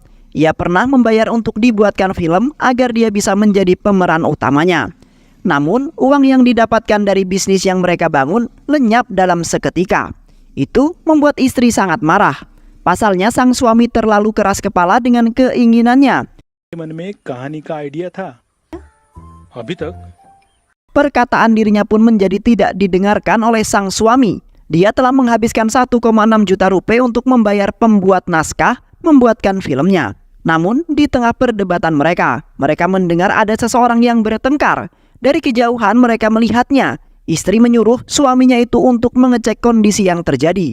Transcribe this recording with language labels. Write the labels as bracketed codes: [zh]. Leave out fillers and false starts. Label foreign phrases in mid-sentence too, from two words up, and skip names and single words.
[id] Ia pernah membayar untuk dibuatkan film agar dia bisa menjadi pemeran utamanya. Namun, uang yang didapatkan dari bisnis yang mereka bangun lenyap dalam seketika. Itu membuat istri sangat marah. Pasalnya sang suami terlalu keras kepala dengan keinginannya. [hi] मन में कहानी का आइडिया था अभी तक. [id] Perkataan dirinya pun menjadi tidak didengarkan oleh sang suami. Dia telah menghabiskan 1,6 juta rupiah untuk membayar pembuat naskah membuatkan filmnya. Namun di tengah perdebatan mereka mendengar ada seseorang yang bertengkar. Dari kejauhan mereka melihatnya. Istri menyuruh suaminya itu untuk mengecek kondisi yang terjadi.